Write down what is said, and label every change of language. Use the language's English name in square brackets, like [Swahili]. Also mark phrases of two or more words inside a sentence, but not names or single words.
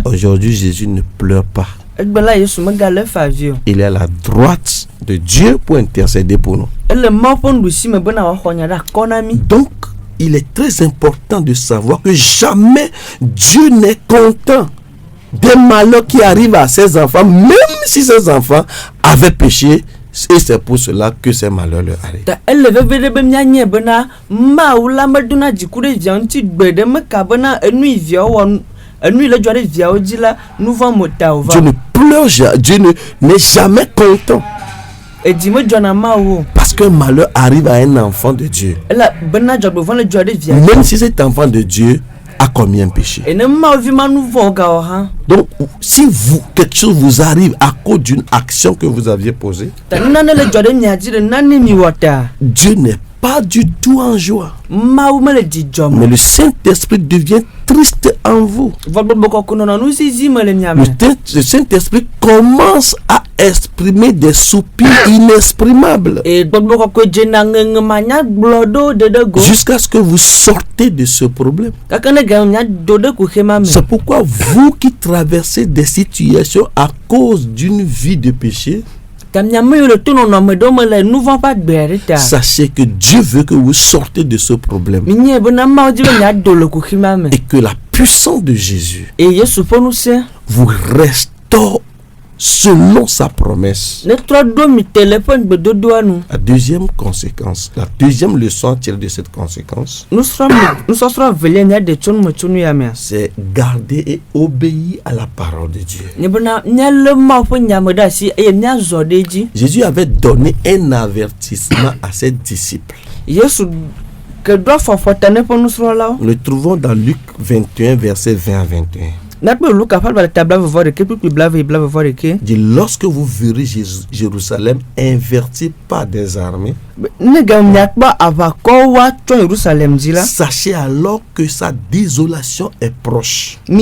[French] Aujourd'hui, Jésus ne pleure pas. [Ewe] Egbe la Yesu megale fa avi o. [French] Il est à la droite de Dieu pour intercéder pour nous. [Ewe] Ele Mawu ƒe nuɖusime bena wòaxɔ nya ɖe akɔ na mi. [French] Donc, il est très important de savoir que jamais Dieu n'est content des malheurs qui arrivent à ses enfants, même si ses enfants avaient péché, et c'est pour cela que ces malheurs leur arrivent. [Ewe] Ta ele veve ɖe be mianye bena Mawu la medona dziku ɖe viawo ŋuti gbe ɖe meka bena enui viawo wɔ enui le dzɔ ɖe viawo dzi la nu vɔ mo ta o [French] Dieu [Ewe] va. [French] ne pleure jamais, Dieu n'est jamais content [Ewe] Edzi me dzɔna Mawu o. [French] parce qu'un malheur arrive à un enfant de Dieu. [Ewe] Ela bena dzɔgbevɔ le dzɔ ɖe via dzi. [French] Même si cet enfant de Dieu a commis un péché. [Ewe] Ene Mawu vi ma nu vɔ gawɔ hã. [French] Donc, si quelque chose vous arrive à cause d'une action que vous aviez posée, [Ewe] Ta nane le dzɔ ɖe mia dzi ɖe nane mi wɔ ta. [French] Dieu n'est pas du tout en joie. [Ewe] Mawu mele dzidzɔ [French] Mais [Ewe] me. [French] le Saint-Esprit devient triste en vous. [Ewe] Vɔgbɔgbɔ kɔkɔ nɔnɔ nu zizi me le mia me. [French] Le Saint-Esprit commence à exprimer des soupirs inexprimables [Ewe] Eye gbɔgbɔ kɔkɔ dzena ŋeŋe manya gblɔ ɖo ɖe ɖe go. [French] jusqu'à ce que vous sortez de ce problème. [Ewe] Kake ne game mia do ɖe kuxe ma me. [French] C'est pourquoi vous qui traversez des situations à cause d'une vie de péché, [Ewe] Ta mia me yiwo le to nɔnɔme ɖewo me le nu vɔ ƒe agbea ɖe ta. [French] sachez que Dieu veut que vous sortez de ce problème [Ewe] Minye bena Mawu di be miado le kuxi ma me. [French] et que la puissance de Jésus [Ewe] Eye Yesu ƒe ŋusẽ [French] vous restaure selon sa promesse. [Ewe] ne trɔ ɖo mi te le ƒe gbedodoa nu. [French] La deuxième conséquence, la deuxième leçon tirée de cette conséquence, [Ewe] Nusɔsrɔ̃ velia mia ɖe tso numetsonu ya mea. [French] c'est garder et obéir à la parole de Dieu. [Ewe] Nye bena mialé Mawu ƒe nyame ɖe asi eye miazɔ ɖe edzi. [French] Jésus avait donné un avertissement à ses disciples. [Ewe] Yesu ke ɖo afɔfɔ ta ne ƒe nusrɔ̃lawo. [French] Nous le trouvons dans Luc 21, verset 20 à 21. Dit, lorsque vous verrez Jérusalem inverti par des armées, sachez alors que sa désolation est proche.